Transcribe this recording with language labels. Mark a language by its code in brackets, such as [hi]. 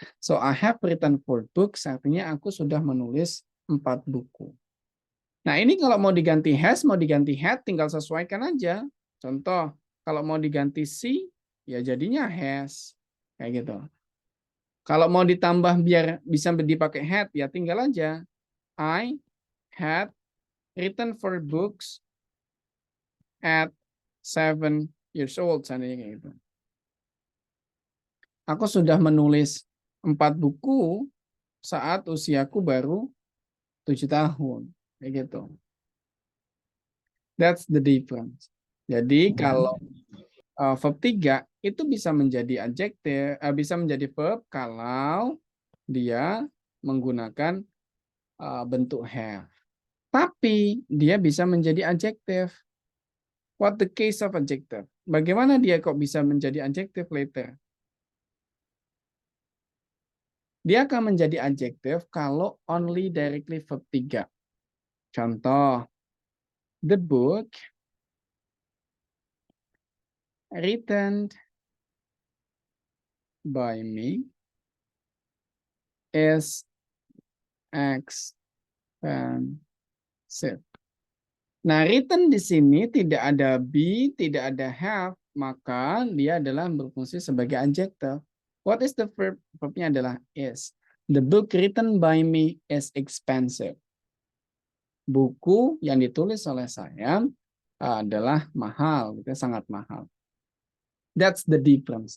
[en] So, I have written 4 books, [id] artinya aku sudah menulis 4 buku. Nah, ini kalau mau diganti has, mau diganti had, tinggal sesuaikan aja. Contoh, kalau mau diganti see, ya jadinya has. Kayak gitu. Kalau mau ditambah biar bisa dipakai had, ya tinggal aja. [en] I had written 4 books at 7 years old. [id] Seandainya gitu. Aku sudah menulis 4 buku saat usiaku baru 7 tahun. Kayak gitu. [en] That's the difference. [id] Jadi kalau verb 3 itu bisa menjadi adjektif, bisa menjadi verb kalau dia menggunakan bentuk have. Tapi dia bisa menjadi adjektif. [en] What the case of adjective? [id] Bagaimana dia kok bisa menjadi adjektif later? Dia akan menjadi adjektif kalau [en] only directly [id] verb 3. [en] Contoh, the book written by me is expensive. [id] Nah, written di sini tidak ada be, tidak ada have, maka dia adalah berfungsi sebagai adjective. [en] What is the verb? [id] Verbnya adalah is. [en] The book written by me is expensive. [id] buku yang ditulis oleh saya adalah mahal, gitu, sangat mahal. [en] That's the difference.